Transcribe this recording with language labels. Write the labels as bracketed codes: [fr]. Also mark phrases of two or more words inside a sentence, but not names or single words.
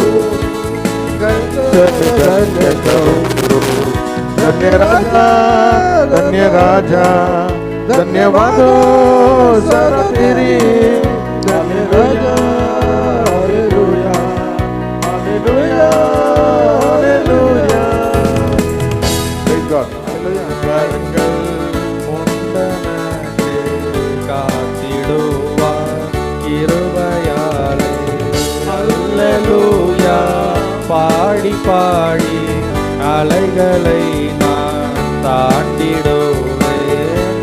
[hi] धन्य राजा, धन्य राजा, धन्यवादों सदा तेरी। धन्य राजा, हालेलुया, हालेलुया, हालेलुया। [en] Praise God. [ta] கரங்கள் உண்டனக்கு காத்திடுவார் கிருபையாலே. அல்லேலூயா. பாடி பாடி அலைகளை நான் தாண்டிடுவேன்.